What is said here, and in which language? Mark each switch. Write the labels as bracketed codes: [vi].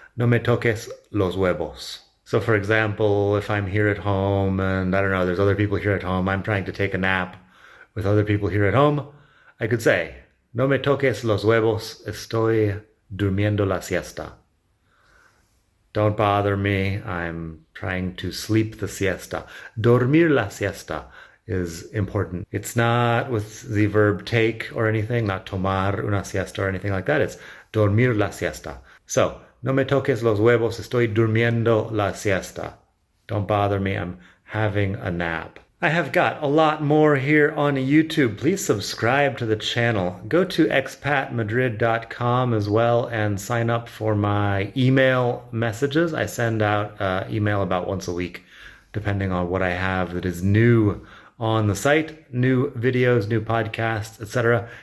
[es] No me toques los huevos. [en] So for example, if I'm here at home and I don't know, there's other people here at home, I'm trying to take a nap with other people here at home, I could say, [es] no me toques los huevos, estoy durmiendo la siesta. [en] Don't bother me, I'm trying to sleep the siesta. [es] Dormir la siesta [en] is important. It's not with the verb take or anything, not [es] tomar una siesta [en] or anything like that. [es] It's dormir la siesta. So, no me toques los huevos, estoy durmiendo la siesta. [en] Don't bother me, I'm having a nap. I have got a lot more here on YouTube. Please subscribe to the channel. Go to expatmadrid.com as well and sign up for my email messages. I send out email about once a week, depending on what I have that is new on the site, new videos, new podcasts, etc.